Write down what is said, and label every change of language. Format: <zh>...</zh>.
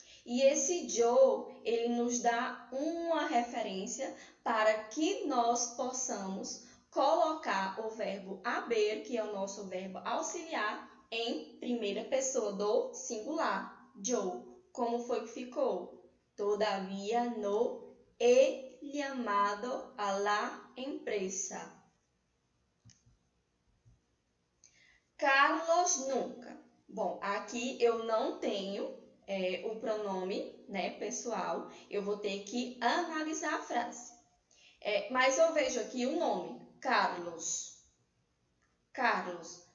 <pt>E esse yo, ele nos dá uma referência para que nós possamos colocar o verbo haber, que é o nosso verbo auxiliar, em primeira pessoa do singular, yo. Como foi que ficou?</pt> <es>Todavía no he llamado a la empresa. Carlos nunca.</es> <pt>Bom, aqui eu não tenho o pronome, né, pessoal. Eu vou ter que analisar a frase. Mas eu vejo aqui o nome, Carlos. Carlos.</pt>